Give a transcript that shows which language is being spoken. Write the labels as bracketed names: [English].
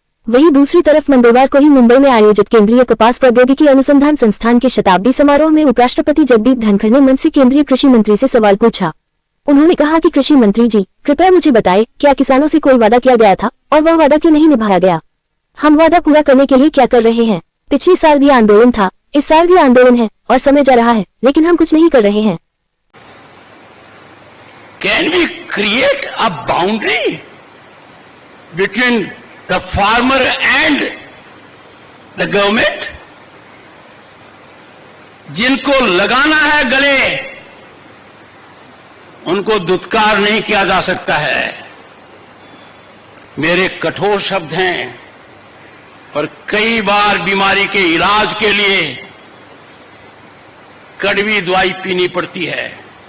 [Hindi] वहीं दूसरी तरफ मंगलवार को ही मुंबई में आयोजित केंद्रीय कपास प्रौद्योगिकी अनुसंधान संस्थान के शताब्दी समारोह में उपराष्ट्रपति जगदीप धनखड़ ने मंच से केंद्रीय कृषि मंत्री से सवाल पूछा। उन्होंने कहा कि कृषि मंत्री जी, कृपया मुझे बताएं, क्या किसानों से कोई वादा किया गया था और वह वादा क्यों नहीं निभाया गया? हम वादा पूरा करने के लिए क्या कर रहे हैं? पिछले साल भी आंदोलन था, इस साल भी आंदोलन है और समय जा रहा है, लेकिन हम कुछ नहीं कर रहे हैं। [English] Can we create a boundary between the farmer and the government? [Hindi] जिनको लगाना है गले, उनको दुत्कार नहीं किया जा सकता है। मेरे कठोर शब्द हैं, पर कई बार बीमारी के इलाज के लिए कड़वी दवाई पीनी पड़ती है।